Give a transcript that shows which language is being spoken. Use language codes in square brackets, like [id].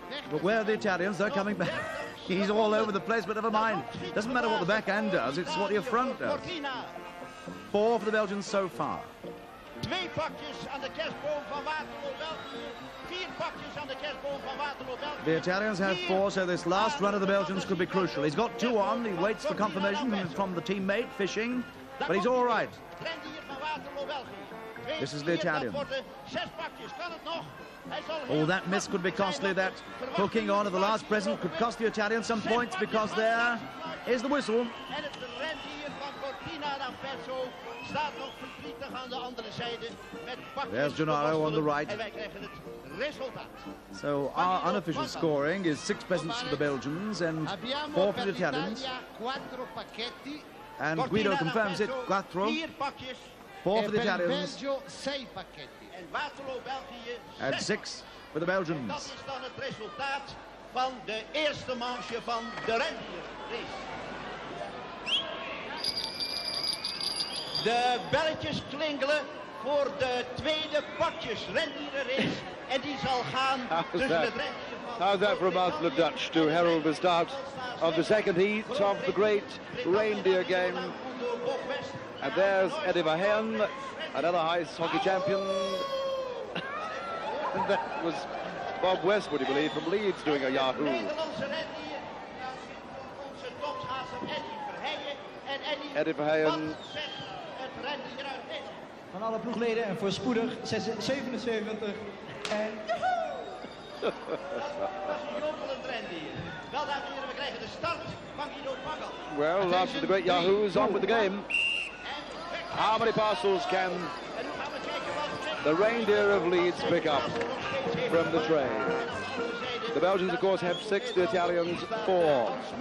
[en] But where are the Italians? They're coming back. He's all over the place, but never mind. Doesn't matter what the back end does, it's what your front does. 4 for the Belgians so far. [nl] 2 pakjes aan de kerstboom van Waterloo België. 4 pakjes aan de kerstboom van Waterloo België. [en] The Italians have 4, so this last run of the Belgians could be crucial. He's got 2 on. He waits for confirmation from the teammate fishing, but he's all right. This is the Italian. Oh, that miss could be costly. That hooking on of the last present could cost the Italians some points, because there is the whistle. There's Gennaro on the right. So our unofficial scoring is 6 presents for the Belgians and 4 for the Italians. And Guido confirms it, 4. 4 for the Italians. And 6 for the Belgians. [nl] Dat is dan het resultaat van de eerste manche van de rendierrace. De belletjes klinkelen voor de tweede pakjes rendierenrace. En die zal gaan tussen het rendier van... [en] How's that for a mouthful of Dutch to herald the start of the second heat of the great reindeer game. And there's Eddie Verheyen, another ice hockey champion. And that was Bob Westwood, I believe, from Leeds doing a Yahoo. Eddie Verheyen [nl] Van alle ploegleden en voorspoedig 77 en... Dat is een jopelend rendier. Wel, dames en heren, we krijgen de start van Guido Pagel. [en] Well, after the great Yahoos on with the game. How many parcels can the reindeer of Leeds pick up from the tray? The Belgians, of course, have 6, the Italians 4.